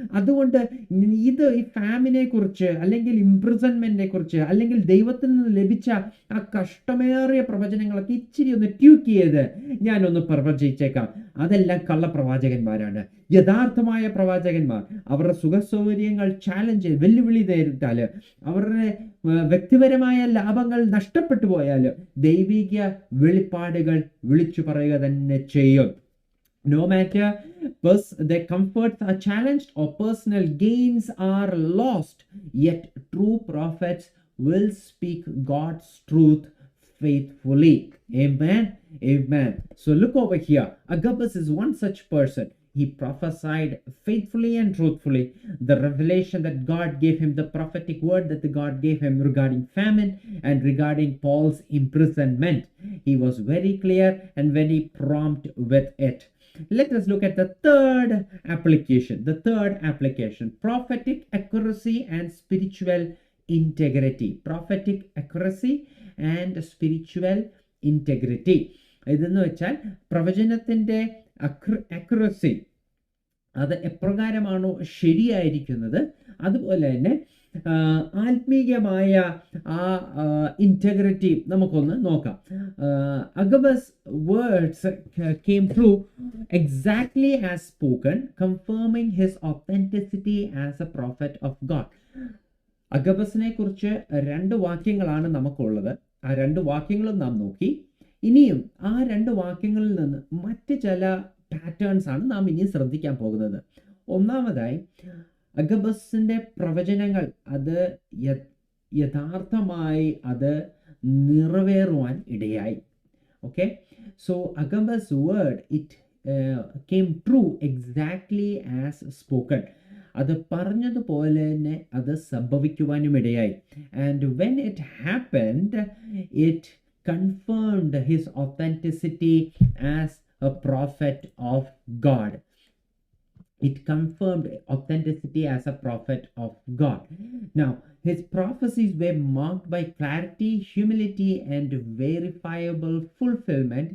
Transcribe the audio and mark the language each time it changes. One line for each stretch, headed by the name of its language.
Malayalam: അതുകൊണ്ട് ഇത് ഈ ഫാമിനെ കുറിച്ച്, അല്ലെങ്കിൽ ഇംപ്രിസൺമെന്റിനെ കുറിച്ച്, അല്ലെങ്കിൽ ദൈവത്തിൽ നിന്ന് ലഭിച്ച ആ കഷ്ടമേറിയ പ്രവചനങ്ങളൊക്കെ ഇച്ചിരി ഒന്ന് ട്യൂക്ക് ചെയ്ത് ഞാനൊന്ന് പ്രവചിച്ചേക്കാം. അതെല്ലാം കള്ളപ്രവാചകന്മാരാണ്. യഥാർത്ഥമായ പ്രവാചകന്മാർ അവരുടെ സുഖസൗകര്യങ്ങൾ ചാലഞ്ച് ചെയ്ത് വെല്ലുവിളി നേരിട്ടാൽ, അവരുടെ വ്യക്തിപരമായ ലാഭങ്ങൾ നഷ്ടപ്പെട്ടു പോയാൽ ദൈവിക വെളിപ്പാടുകൾ വിളിച്ചു പറയുക തന്നെ ചെയ്യും.
English: No matter their comforts are challenged or personal gains are lost, yet true prophets will speak God's truth faithfully. Amen. Amen. So look over here. Agabus is one such person. He prophesied faithfully and truthfully the revelation that God gave him, the prophetic word that the God gave him regarding famine and regarding Paul's imprisonment. He was very clear and very prompt with it. Let us look at the third application. The third application: prophetic accuracy and spiritual integrity. Prophetic accuracy and spiritual integrity.
Malayalam: ഇതെന്ന് വെച്ചാൽ പ്രവചനത്തിൻ്റെ accuracy, അത് എപ്രകാരമാണോ ശരിയായിരിക്കുന്നത്, അതുപോലെ തന്നെ ആത്മീയമായ ആ integrity നമുക്കൊന്ന് നോക്കാം.
English: Agabus words came true exactly as spoken, confirming his authenticity as a prophet of God.
Malayalam: അഗബസിനെ കുറിച്ച് 2 വാക്യങ്ങളാണ് നമുക്കുള്ളത്. ആ 2 വാക്യങ്ങളും നാം നോക്കി. ഇനിയും ആ 2 വാക്യങ്ങളിൽ നിന്ന് മറ്റ് ചില പാറ്റേൺസ് ആണ് നാം ഇനി ശ്രദ്ധിക്കാൻ പോകുന്നത്. ഒന്നാമതായി, അഗബസിന്റെ പ്രവചനങ്ങൾ അത് യഥാർത്ഥമായി അത് നിറവേറുവാൻ ഇടയായി.
English: Okay, so Agabus word it came true exactly as spoken.
Malayalam: അത് പറഞ്ഞതുപോലെ തന്നെ അത് സംഭവിക്കുവാനും ഇടയായി.
English: And when it happened, it confirmed his authenticity as a prophet of God. It confirmed authenticity as a prophet of God. Now, his prophecies were marked by clarity, humility, and verifiable fulfillment.